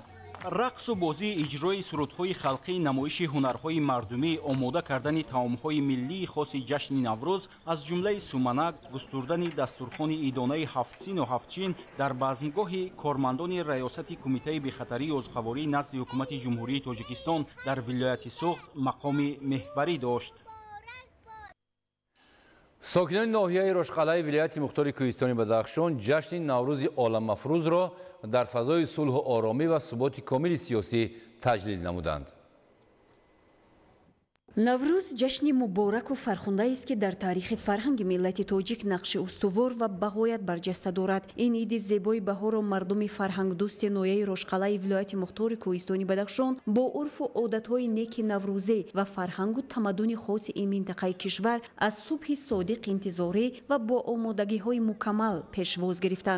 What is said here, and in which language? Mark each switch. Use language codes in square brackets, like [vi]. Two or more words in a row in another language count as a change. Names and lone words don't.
[tg] рақсу бозӣ, иҷрои сурудҳои халқӣ, намоиши ҳунарҳои мардумӣ, омода кардани таомҳои миллии хоси ҷашни Наврӯз аз ҷумлаи суманак, густурдани дастурхони идонаи ҳафтсину ҳафтчин дар базмгоҳи кормандони раёсати кумитаи бехатарии озқавории назди ҳукумати ҷумҳурии Тоҷикистон дар вилояти Суғд мақоми меҳбарӣ дошт. [fa] ساکنان ناحیه رشقلعه ولایت مختار کوهستانی بدخشان جشن نوروز عالم‌افروز را در فضای صلح و آرامی و ثبات کامل سیاسی تجلیل نمودند. [tg] наврӯз ҷашни мубораку фархундаe است ки дар таърихи фарҳанги миллати тоҷик нақши устувор ва бағоят барҷаста дорад. ин иди зебои баҳорро мардуми фарҳангдӯсти ноҳияи рошқалаи вилояти мухтори кӯҳистони бадахшон бо урфу одатҳои неки наврӯзӣ ва фарҳангу тамаддуни хоси ин минтақаи кишвар аз субҳи содиқ интизорӣ ва бо омодагиҳои мукаммал пешвоз гирифтанд.